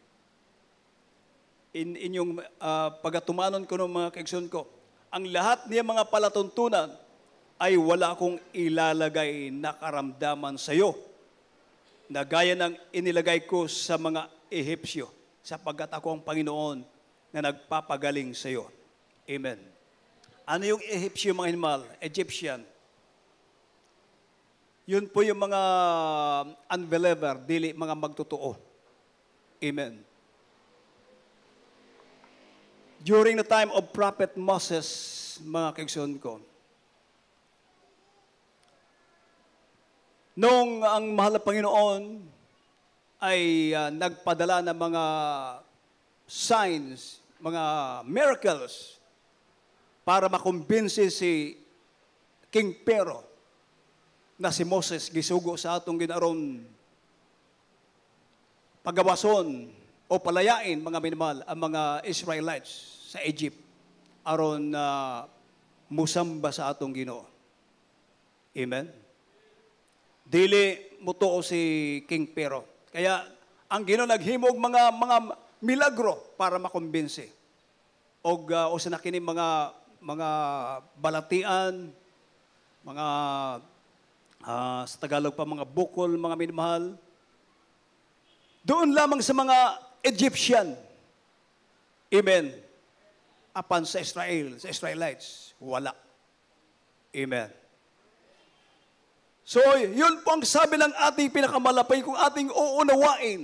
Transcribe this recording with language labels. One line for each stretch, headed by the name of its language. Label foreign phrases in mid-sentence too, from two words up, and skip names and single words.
Cebuano: Inyong pagatumanon
Filipino: ko ng
Cebuano: mga kaigsoon ko,
Filipino: ang lahat niya mga palatuntunan ay wala akong ilalagay na karamdaman sa iyo, na gaya ng inilagay ko sa mga Ehipsyo, sapagkat ako ang Panginoon na nagpapagaling sa iyo. Amen. Ano yung Ehipsyo, mga inimal? Egyptian. Yun po yung mga unbeliever,
Cebuano: dili mga magtotoo.
Filipino: Amen.
English: During the time of Prophet Moses,
Cebuano: mga kaigsoon ko,
Filipino: noong ang mahal na Panginoon ay nagpadala ng mga signs, mga miracles, para makumbinsi si King Pharaoh na si Moses
Cebuano: gisugo sa atong ginaron pagawason o palayain, mga minimal, ang mga Israelites sa Egypt aron musamba sa atong Ginoo. Amen. Dili mutuo si King Pharaoh. Kaya ang Ginoo naghimog mga milagro para makumbinsi. O sa nakini mga balatian, mga sa Tagalog pa mga bukol, mga minamahal.
Filipino: Doon lamang sa mga Egyptian. Amen.
Cebuano: Apan sa Israel, sa Israelites, wala. Amen.
Filipino: So, yun po ang sabi ng ating pinakamalapay kung ating uunawain.